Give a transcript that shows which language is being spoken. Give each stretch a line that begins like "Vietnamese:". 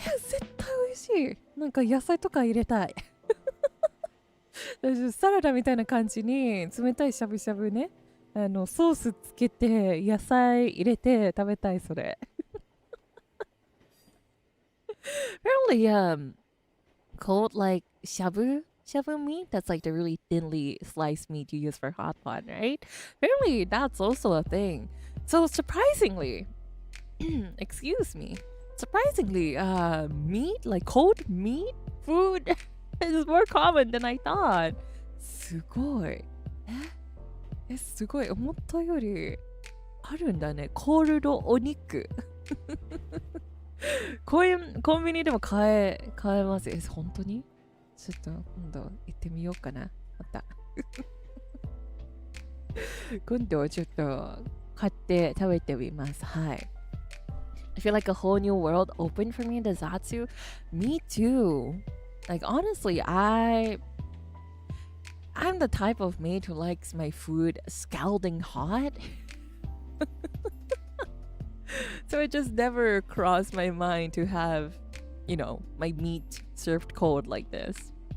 Japanese: 絶対美味しい。なんか野菜とか入れたい。サラダみたいな感じに冷たいしゃぶしゃぶね、ソースつけて野菜入れて食べたいそれ。
English: Apparently, cold like shabu meat, that's like the really thinly sliced meat you use for hot pot, right? Apparently, that's also a thing. So surprisingly, excuse me, surprisingly, meat, like cold meat food is more common than I thought.
Japanese: すごい。すごい。思ったよりあるんだね。コールドお肉。コンビニでも買えます。本当に？ちょっと今度行ってみようかな。また。今度ちょっと買って食べてみます。はい。
English: I feel like a whole new world opened for me in the Zatsu. Me too. Like honestly, I'm the type of maid who likes my food scalding hot. So it just never crossed my mind to have, my meat served cold like this.